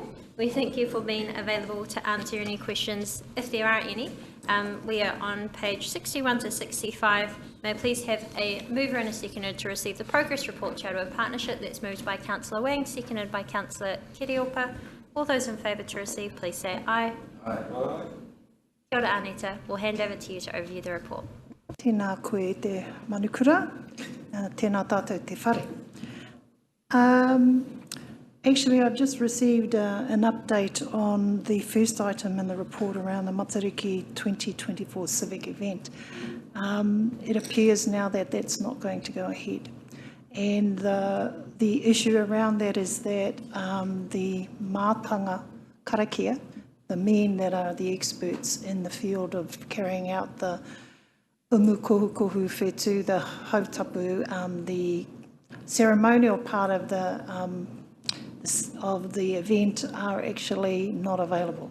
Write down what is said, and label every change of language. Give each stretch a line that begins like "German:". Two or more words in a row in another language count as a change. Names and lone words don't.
English: We thank you for being available to answer any questions, if there are any. We are on page 61 to 65. May I please have a mover and a seconder to receive the progress report Rotorua Partnership. That's moved by Councillor Wang, seconded by Councillor Kiriopa. All those in favour to receive, please say aye. Aye.
Māori: Kia ora, Anita.
English: We'll hand over to you to overview the report.
Māori: Tēnā koe te manukura, tēnā tātou te whare.
English: Actually, I've just received an update on the first item in the report around the Matariki 2024 civic event. It appears now that that's not going to go ahead. And the issue around that is that the
Māori: mātanga karakia,
English: the men that are the experts in the field of carrying out the
Māori: umukohukohu whetū,
English: the hautapu, the ceremonial part of the event are actually not available.